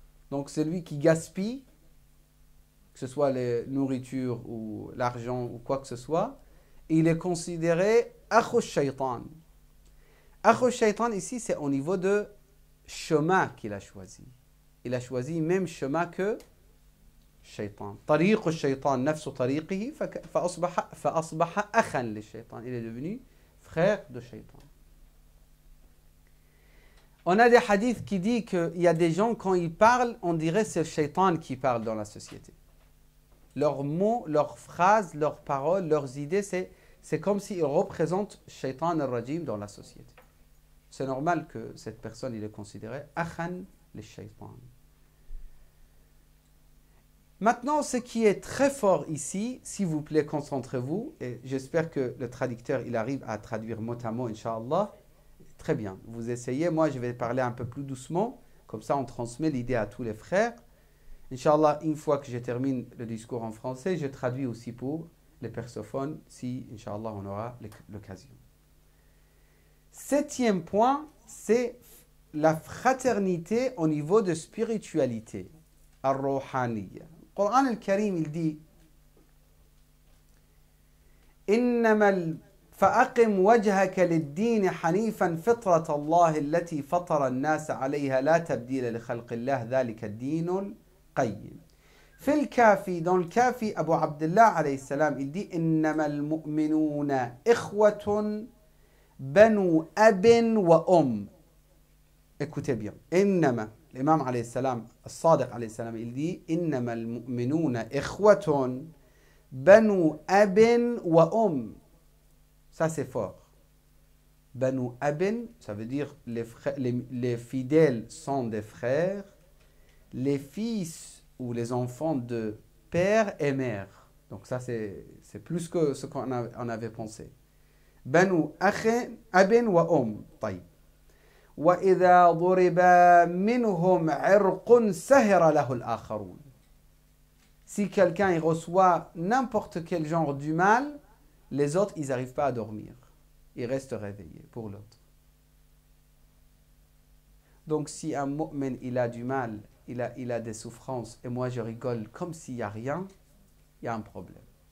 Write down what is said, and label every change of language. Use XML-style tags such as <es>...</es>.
<fr>Donc celui qui gaspille, que ce soit les nourritures ou l'argent ou quoi que ce soit, il est considéré</fr> <ar>akhu shaytan. Akhu shaitan</ar> <fr>ici, c'est au niveau de chemin qu'il a choisi. Il a choisi même chemin que shaitan.</fr> <ar>طريق الشيطان نفس طريقه فأصبح أخا للشيطان.</ar> <fr>Il est devenu frère de shaitan. On a des hadiths qui disent qu'il y a des gens, quand ils parlent, on dirait que c'est le shaitan qui parle dans la société. Leurs mots, leurs phrases, leurs paroles, leurs idées, c'est comme s'ils représentent</fr> <ar>shaitan al-rajim</ar> <fr>dans la société. C'est normal que cette personne, il est considéré akhan le shaitan. Maintenant, ce qui est très fort ici, s'il vous plaît, concentrez-vous, et j'espère que le traducteur, il arrive à traduire mot à mot, Inch'Allah. Très bien, vous essayez, moi je vais parler un peu plus doucement, comme ça on transmet l'idée à tous les frères. Inch'Allah, une fois que je termine le discours en français, je traduis aussi pour les persophones, si, Inch'Allah, on aura l'occasion. Septième point, c'est la fraternité au niveau de spiritualité.</fr> <ar>Ar-Ruhaniya.</ar> <fr>Le Coran al-Karim, il dit</fr> <ar>فأقم وجهك للدين حنيفا فطرة الله التي فطر الناس عليها لا تبديل لخلق الله ذلك الدين القيم. في الكافي,</ar> <fr>dans le Kafi, Abu Abdullah alayhi salam, il dit</fr> <ar>إنما المؤمنون إخوة بنو أب وأم.</ar> <fr>Écoutez bien.</fr> <ar>إنما,</ar> <fr>l'imam alayhi salam,</fr> <ar>الصادق alayhi salam,</ar> <fr>il dit</fr> <ar>إنما المؤمنون إخوة بنو أب وأم.</ar> <fr>Ça, c'est fort.</fr> <ar>Banu Abin,</ar> <fr>ça veut dire les fidèles sont des frères, les fils ou les enfants de père et mère. Donc ça, c'est plus que ce qu'on avait pensé.</fr> <ar>Banu Abin wa طيب. وإذا ضرب منهم عرق سهر له الآخرون.</ar> <fr>Si quelqu'un il reçoit n'importe quel genre du mal, les autres, ils n'arrivent pas à dormir. Ils restent réveillés pour l'autre. Donc, si un mu'min, il a du mal, il a des souffrances, et moi je rigole comme s'il n'y a rien, il y a un problème.</fr>